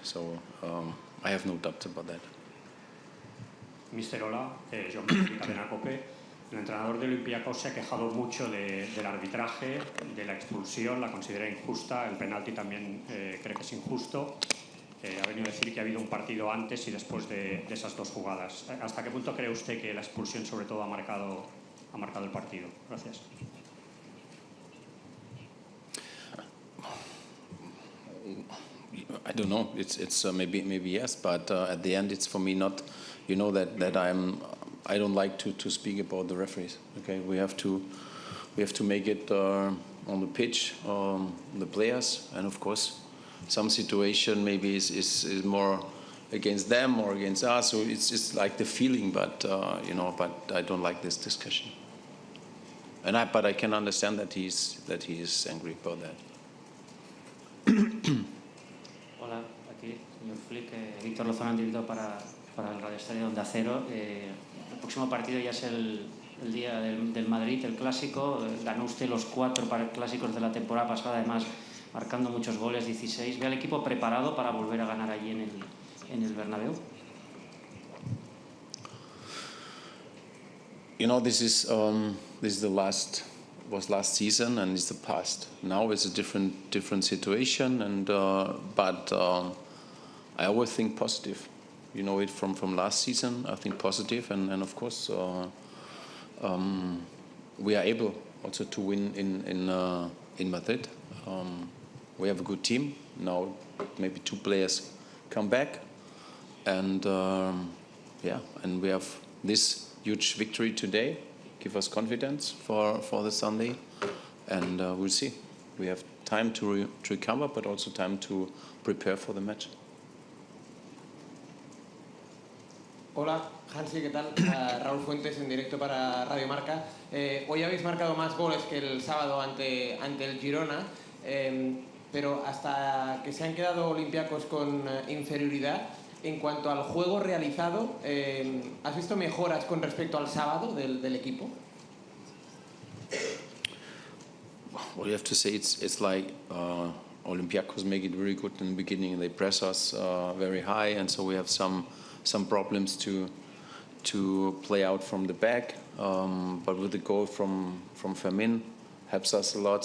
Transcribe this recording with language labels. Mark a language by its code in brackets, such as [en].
[en] So I have no doubt about that. [es] Mister, hola, Joan de Cadena Cope. El entrenador de Olympiacos se ha quejado mucho del arbitraje, de la expulsión, la considera injusta, el penalti también cree que es injusto. Ha venido a decir que ha habido un partido antes y después de esas 2 jugadas. ¿Hasta qué punto cree usted que la expulsión sobre todo ha marcado el partido? Gracias. [en] I don't know. It's maybe yes, but at the end, it's for me not. You know that I don't like to speak about the referees. Okay, we have to make it on the pitch, the players, and of course, some situation maybe is more against them or against us. So it's like the feeling, but but I don't like this discussion. But I can understand that he is angry about that. [es] señor Flick. Víctor Lozano en directo para el Radio Estadio Onda Cero. El próximo partido ya es el día del Madrid, el clásico. Ganó usted los 4 clásicos de la temporada pasada, además marcando muchos goles, 16. ¿Ve al equipo preparado para volver a ganar allí en el Bernabéu? [en] You know, this is the last season and it's the past. Now it's a different situation, and but I always think positive. You know it from last season. I think positive, and of course we are able also to win in Madrid. We have a good team now. Maybe 2 players come back, and and we have this huge victory today. Give us confidence for the Sunday, and we'll see. We have time to recover, but also time to prepare for the match. [es] Hola, Hansi, ¿qué tal? Raúl Fuentes en directo para Radio Marca. Hoy habéis marcado más goles que el sábado ante el Girona, pero hasta que se han quedado Olympiacos con inferioridad, en cuanto al juego realizado, ¿has visto mejoras con respecto al sábado del equipo? [en] Well, you have to say it's like Olympiacos make it very good in the beginning. They press us very high, and so we have some problems to play out from the back. But with the goal from Fermin, helps us a lot.